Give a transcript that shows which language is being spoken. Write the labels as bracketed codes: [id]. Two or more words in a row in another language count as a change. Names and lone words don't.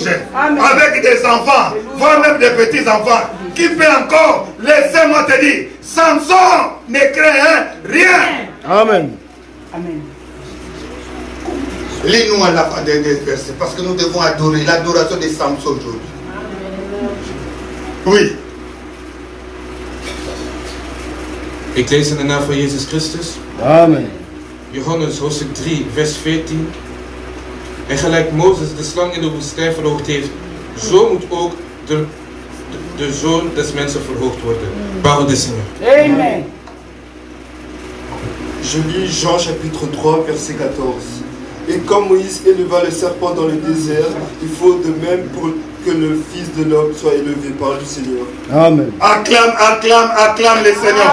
[fr] Avec des enfants, voire même des petits-enfants, qui peut encore, laissez-moi te dire, Samson ne craint rien. Amen. Amen. Lis-nous à la fin des versets, parce que nous devons adorer l'adoration de Samson aujourd'hui. Oui. [nl] Ik lees in de naam van Jezus Christus. Amen. Johannes hoofdstuk 3 vers 14. En gelijk Mozes de slang in de woestijn verhoogd heeft, zo moet ook de Zoon des mensen verhoogd worden. [fr] Parole du Seigneur. Amen. Je lis Jean chapitre 3 verset 14. Et comme Moïse éleva le serpent dans le désert, il faut de même pour que le Fils de l'homme soit élevé par le Seigneur. Amen. Acclame, acclame, acclame le Seigneur.